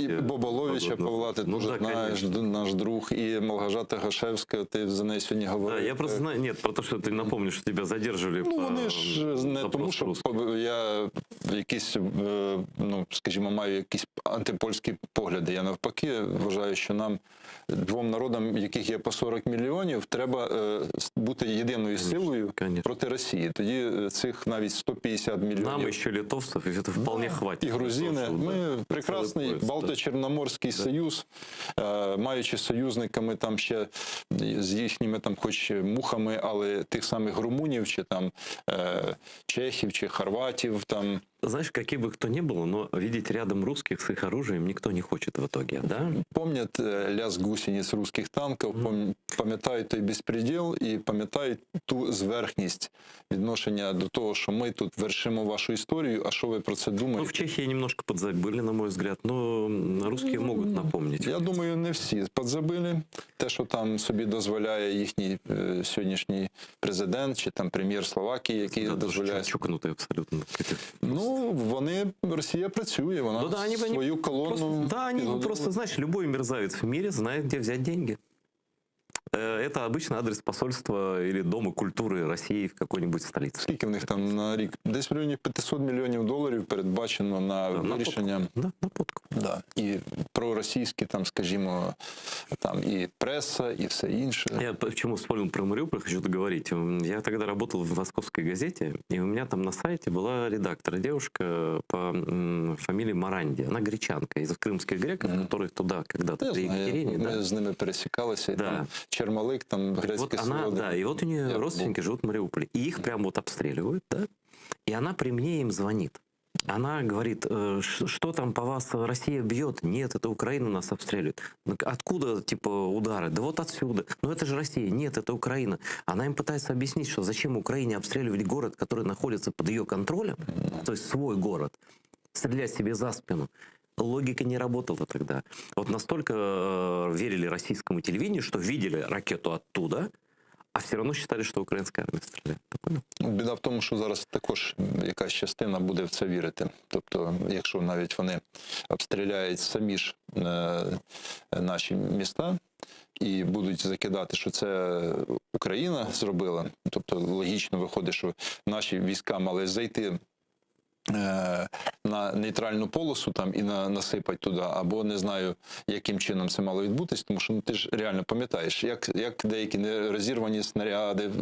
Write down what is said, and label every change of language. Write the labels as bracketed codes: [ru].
[uk] І Боболовича Павла, ти дуже знаєш, наш друг, і Малгажата Гашевська, ти за неї сьогодні говорив. [ru] Да, я просто знаю, нет, потому что ты напомнишь, что тебя задерживали. [uk] Ну, вони ж не тому, що я якісь, ну, скажімо, маю якісь антипольські погляди. Я навпаки вважаю, що нам, двом народам, яких є по 40 мільйонів, треба бути єдиною силою проти Росії. Тоді цих навіть 150 мільйонів. Нам ще литовців, і це [ru] вполне хватить. [uk] І грузини. Ми прекрасний Балто-Чорноморський союз, маючи союзниками там ще з їхніми там хоч мухами, але тих самих румунів, чи там чехів, чи хорватів там. [ru] Знаешь, какие бы кто ни был, но видеть рядом русских с их оружием никто не хочет в итоге, да? Помнят лязг [uk] гусениць русських танків, пам'ятають той безпреділ і пам'ятають ту зверхність відношення до того, що ми тут вершимо вашу історію, а що ви про це думаєте? [ru] Ну, в Чехии немножко подзабыли, на мой взгляд, но русские могут напомнить. [uk] Я думаю, не всі подзабили. Те, що там собі дозволяє їхній сьогоднішній президент, чи там прем'єр Словакії, який дозволяє... Чукнутий абсолютно. Ну, Росія працює, вона свою колонну... [ru] Они просто, знаешь, любой мерзавец в мире знает, где взять деньги. Это обычно адрес посольства или Дома культуры России в какой-нибудь столице. [uk] Скільки в них там на рік? Десь в районі 500 мільйонів доларів передбачено на вирішення. [ru] На подкуп. Да. [uk] І проросійські, там, скажімо, там і преса, і все інше. [ru] Я почему вспомнил про Мариуполь, хочу договорить. Я тогда работал в московской газете, и у меня там на сайте была редактор, девушка по фамилии Маранди. Она гречанка из крымских греков, которых туда когда-то при Екатерине. [uk] Ми з ними пересікалися, [ru] да. Там Чермалик, там грецкие вот да, и вот у нее родственники живут в Мариуполе. И их прям вот обстреливают, да? И она при мне им звонит. Она говорит, что там по вас Россия бьет? Нет, это Украина нас обстреливает. Откуда, типа, удары? Да вот отсюда. Но это же Россия. Нет, это Украина. Она им пытается объяснить, что зачем Украине обстреливать город, который находится под ее контролем, то есть свой город, стрелять себе за спину. логика не работала тогда. Вот настолько верили российскому телевидению, что видели ракету оттуда, а все равно считали, что украинская армия стреляет. Ты понял? [uk] Ну, біда в тому, що зараз також якась частина буде в це вірити. Тобто, якщо навіть вони обстріляють самі ж наші міста і будуть закидати, що це Україна зробила, тобто логічно виходить, що наші війська мали зайти на нейтральну полосу там і насипати туди, або не знаю, яким чином це мало відбутись, тому що ти ж реально пам'ятаєш, як деякі нерозірвані снаряди.